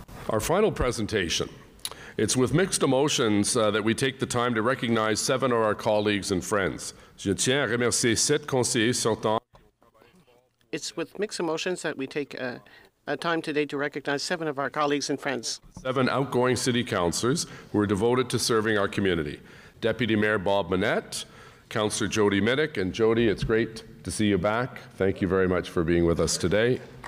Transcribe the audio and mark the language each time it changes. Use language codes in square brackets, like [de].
[en] Our final presentation. It's with mixed emotions that we take the time to recognize 7 of our colleagues and friends. [fr] Je tiens à remercier 7 conseillers sortants. [en] It's with mixed emotions that we take a time today to recognize 7 of our colleagues and friends. 7 outgoing city councillors who are devoted to serving our community. Deputy Mayor Bob Manette, Councillor Jody Minich, and Jody, it's great to see you back. Thank you very much for being with us today.